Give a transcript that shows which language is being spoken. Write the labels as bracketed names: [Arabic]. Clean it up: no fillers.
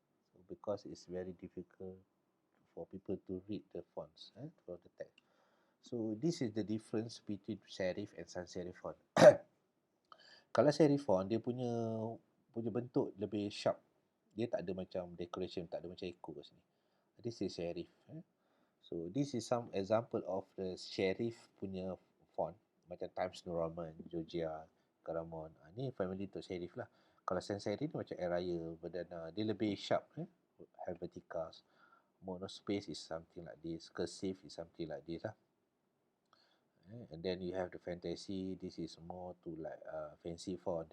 [English] So because it's very difficult for people to read the fonts for the text. So this is the difference between serif and sans serif font. [Malay] Kalau serif font dia punya bentuk lebih sharp. Dia tak ada macam decoration, tak ada macam echo kat sini. [English] This is serif. So this is some example of the serif punya font. [Malay] Macam Times New Roman, Georgia, Garamond. Ni family untuk serif lah. Kalau sans serif ni macam Arial, Verdana. Dia lebih sharp. Helvetica. [English] Monospace is something like this. Cursive is something like this lah. And then you have the fantasy. This is more to like fancy font.